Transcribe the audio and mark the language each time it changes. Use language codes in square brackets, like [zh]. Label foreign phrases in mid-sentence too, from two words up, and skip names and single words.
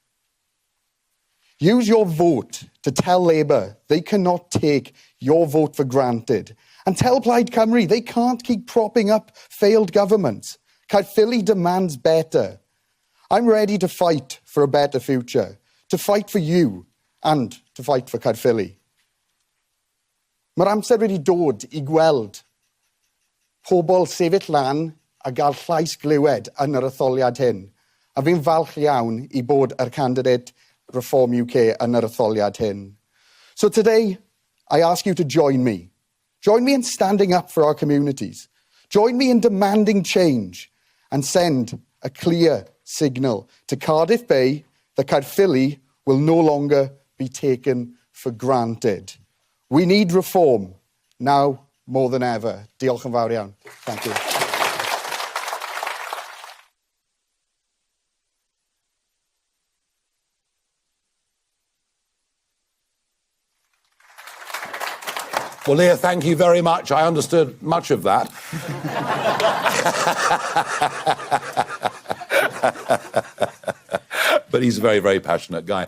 [en] Use your vote to tell Labour they cannot take your vote for granted. And tell Plaid Cymru they can't keep propping up failed governments. Caerphilly demands better. I'm ready to fight for a better future, to fight for you and to fight for Caerphilly. [cy] Mae'r amser wedi dod I gweld pobl sefyll lan a gael llais glywed yn yr etholiad hyn. A fi'n falch iawn I bod yr candidate Reform UK yn yr etholiad hyn. [en] So today, I ask you to join me. Join me in standing up for our communities. Join me in demanding change and send a clear signal to Cardiff Bay that Caerphilly will no longer be taken for granted. We need reform now more than ever. [cy] Diolch yn fawr iawn. [en] Thank you. Well, Leah, thank you very much. I understood much of that. But he's a very, very passionate guy.